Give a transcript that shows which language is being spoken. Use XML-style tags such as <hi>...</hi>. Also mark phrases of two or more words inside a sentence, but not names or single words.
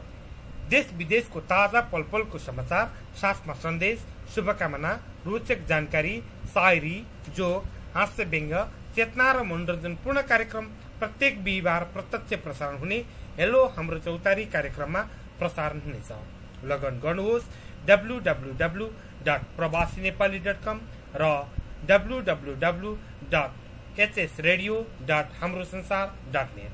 <ne>देश विदेशको ताजा पलपलको समाचार, साथमा सन्देश, शुभकामना, रोचक जानकारी, शायरी, जोक, हास्य व्यङ्ग, चेतना र मनोरञ्जनपूर्ण कार्यक्रम प्रत्येक बिहिबार प्रत्यक्ष प्रसारण हुने हेलो हाम्रो चौतारी कार्यक्रममा प्रसारण हुनेछ। लगन गर्नुहोस् www.prabasiNepali.com र www.hsradio.hamrosansaar.net।</ne>